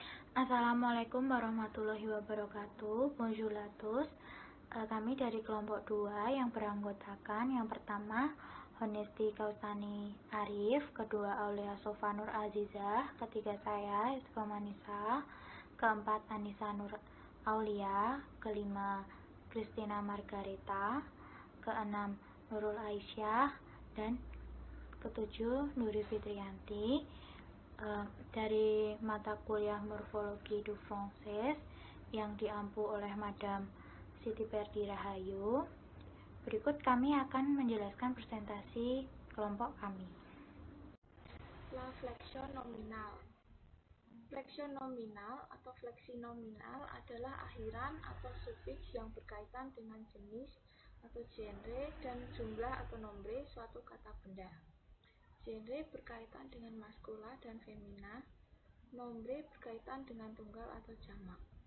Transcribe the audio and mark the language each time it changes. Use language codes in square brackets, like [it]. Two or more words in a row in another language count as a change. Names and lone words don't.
[ar] السلام عليكم ورحمة الله وبركاته. [fr] Bonjour à tous. [id] Kami dari kelompok 2 yang beranggotakan yang pertama Honesti Kausani Arif, kedua Aulia Sofa Nur Azizah, ketiga saya Istiqomah Nisa, keempat Anissa Nur Aulia, kelima Christina Margareta, keenam Nurul Aisyah, dan ketujuh Nuri Fitrianti. Dari mata kuliah Morfologi du Français yang diampu oleh Madam Siti Perdi Rahayu. Berikut kami akan menjelaskan presentasi kelompok kami. [fr] La flexion nominal. Flexion nominal [id] atau fleksi nominal adalah akhiran atau sufiks yang berkaitan dengan jenis atau genre dan jumlah atau nombre suatu kata benda. Genre berkaitan dengan maskula dan femina, nombre berkaitan dengan tunggal atau jamak.